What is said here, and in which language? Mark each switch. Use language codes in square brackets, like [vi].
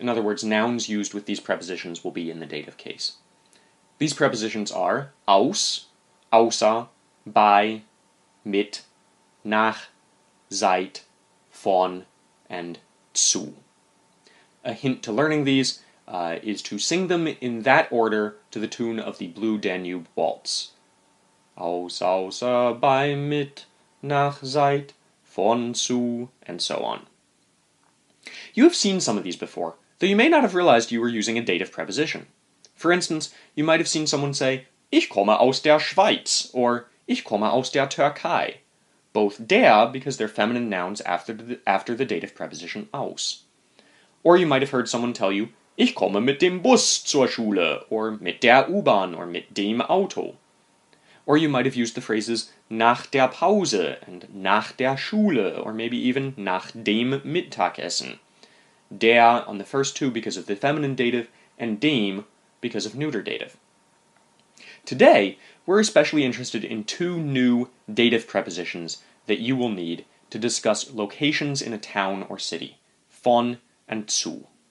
[en] In other words, nouns used with these prepositions will be in the dative case. These prepositions are aus, außer, bei, mit, nach, seit, von, and zu. A hint to learning these is to sing them in that order to the tune of the Blue Danube Waltz. Aus, außer, bei, mit, nach, seit, von, zu, and so on. You have seen some of these before, though you may not have realized you were using a dative preposition. For instance, you might have seen someone say, [de] Ich komme aus der Schweiz, [en] or [de] Ich komme aus der Türkei. [en] Both der because they're feminine nouns after the dative preposition aus. Or you might have heard someone tell you, [de] Ich komme mit dem Bus zur Schule, [en] or [de] mit der U-Bahn, [en] or [de] mit dem Auto. [en] Or you might have used the phrases [de] nach der Pause, [en] and [de] nach der Schule, [en] or maybe even [de] nach dem Mittagessen. [en] Der on the first two because of the feminine dative, and dem because of neuter dative. Today, we're especially interested in 2 new dative prepositions that you will need to discuss locations in a town or city, von and zu.